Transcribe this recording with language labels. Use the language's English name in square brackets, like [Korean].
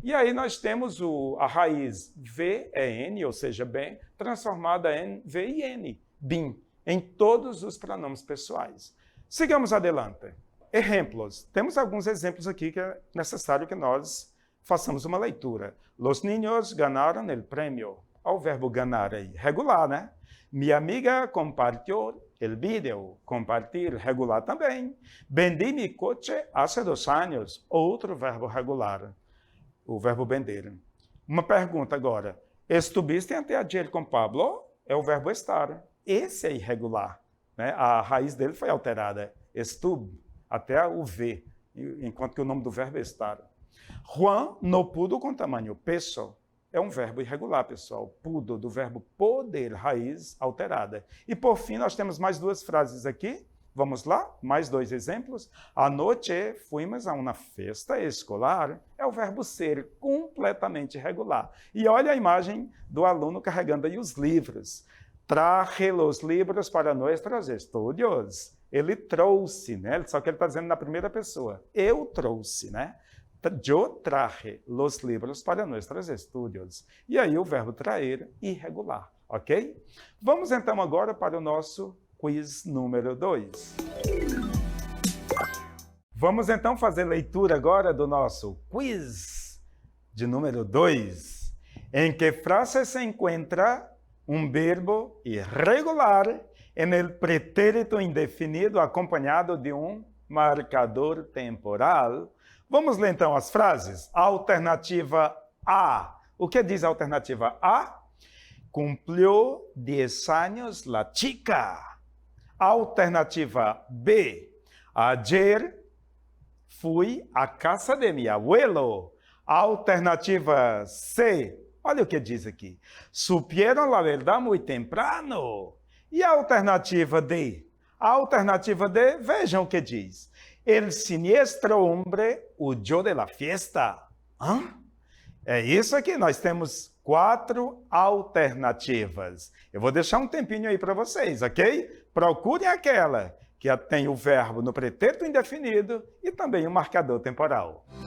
[Portuguese] E aí nós temos a raiz VEN, ou seja, bem, transformada em VIN, BIM, em todos os pronomes pessoais. [Spanish] Sigamos adelante. [Portuguese] Exemplos. Temos alguns exemplos aqui que é necessário que nós façamos uma leitura. [Spanish] Los niños ganaron el premio. [Portuguese] Olha o verbo ganar aí, regular, né? [Spanish] Mi amiga compartió el video, compartir, regular também. Vendi mi coche hace 2 años, [Portuguese] outro verbo regular, o verbo vender. Uma pergunta agora. [Spanish] Estuviste ayer [Portuguese] com Pablo? É o verbo estar. Esse é irregular, né? A raiz dele foi alterada. Estuve, até o V, enquanto que o nome do verbo é estar. Juan [Spanish] no pudo [Portuguese] com tamanho peso. É um verbo irregular, pessoal. Pudo, do verbo poder, raiz alterada. E, por fim, nós temos mais 2 frases aqui. Vamos lá? Mais 2 exemplos. [Spanish] Anoche fuimos [Portuguese] a uma festa escolar. É o verbo ser, completamente irregular. E olha a imagem do aluno carregando aí os livros. [Spanish] Traje los libros para nuestros estudios. [Portuguese] Ele trouxe, né? Só que ele está dizendo na primeira pessoa. Eu trouxe, né? Eu [Spanish] traje los libros para nuestros estudios. [Portuguese] E aí o verbo traer, irregular, ok? Vamos então agora para o nosso quiz número 2. Vamos então fazer leitura agora do nosso quiz de número 2. Em que frase se encontra um verbo irregular [Spanish] en el pretérito indefinido [Portuguese] acompanhado de um marcador temporal? Vamos ler então as frases. Alternativa A. O que diz a alternativa A? [Spanish] Cumplió 10 años la chica. [Portuguese] Alternativa B. [Spanish] Ayer fui à casa de mi abuelo. [Portuguese] Alternativa C. Olha o que diz aqui. [Spanish] Supieron la verdad muy temprano. [Portuguese] E a alternativa D? A alternativa D, vejam o que diz. [Spanish] El siniestro hombre huyó de la fiesta. Hã? [Portuguese] É isso aqui, nós temos 4 alternativas. Eu vou deixar um tempinho aí para vocês, ok? Procurem aquela que tem o verbo no pretérito indefinido e também o marcador temporal.